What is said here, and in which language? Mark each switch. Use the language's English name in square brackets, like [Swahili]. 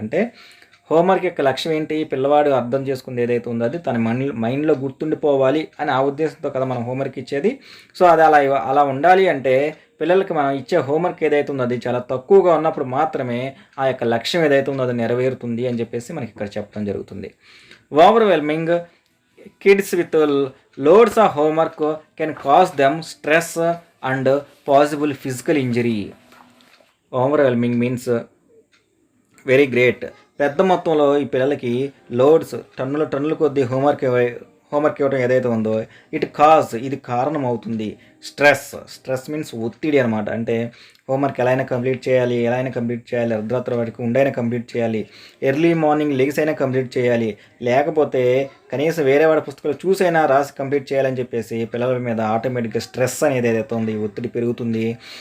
[Telugu] అంటే హోంవర్క్ యొక్క లక్ష్యం ఏంటి, పిల్లవాడు అర్థం చేసుకుంది ఏదైతే ఉందో అది తన మైండ్లో గుర్తుండిపోవాలి అని ఆ ఉద్దేశంతో కదా మనం హోంవర్క్ ఇచ్చేది. సో అది అలా ఉండాలి అంటే పిల్లలకి మనం ఇచ్చే హోంవర్క్ ఏదైతే ఉందో అది చాలా తక్కువగా ఉన్నప్పుడు మాత్రమే ఆ యొక్క లక్ష్యం ఏదైతే ఉందో అది నెరవేరుతుంది అని చెప్పేసి మనకి ఇక్కడ చెప్పడం జరుగుతుంది. Overwhelming [English] kids with loads of homework can cause them stress and possible physical injury. Overwhelming means very great. [Telugu] పెద్ద మొత్తంలో ఈ పిల్లలకి లోడ్స్ టన్నుల కొద్దీ హోంవర్క్ ఇవ్వడం ఏదైతే ఉందో ఇది కారణం అవుతుంది. స్ట్రెస్ మీన్స్ ఒత్తిడి అనమాట. అంటే హోంవర్క్ ఎలా అయినా కంప్లీట్ చేయాలి, అర్ధరాత్రి వరకు ఉండైనా కంప్లీట్ చేయాలి, ఎర్లీ మార్నింగ్ లెగ్స్ అయినా కంప్లీట్ చేయాలి, లేకపోతే కనీసం వేరే వాడి పుస్తకాలు చూసైనా రాసి కంప్లీట్ చేయాలని చెప్పేసి పిల్లల మీద ఆటోమేటిక్గా స్ట్రెస్ అనేది ఏదైతే ఉంది ఒత్తిడి పెరుగుతుంది.